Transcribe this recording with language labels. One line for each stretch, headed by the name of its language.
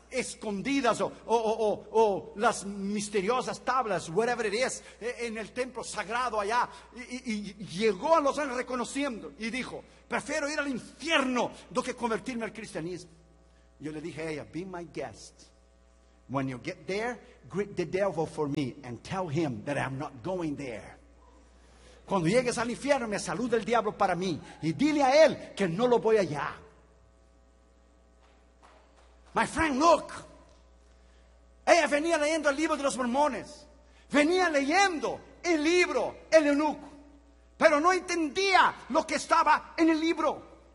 Spanish: escondidas o las misteriosas tablas,
English: whatever it is,
Spanish: en el templo sagrado allá. Y llegó a Los Ángeles reconociendo y dijo: prefiero ir al infierno do que convertirme al cristianismo. Yo le dije a ella:
English: be my guest. When you get there, greet the devil for me and tell him that I'm not going there.
Spanish: Cuando llegues al infierno, me saluda el diablo para mí y dile a él que no lo voy allá.
English: My friend, look.
Spanish: Ella venía leyendo el libro de los mormones. Venía leyendo el libro, el eunuco. Pero no entendía lo que estaba en el libro.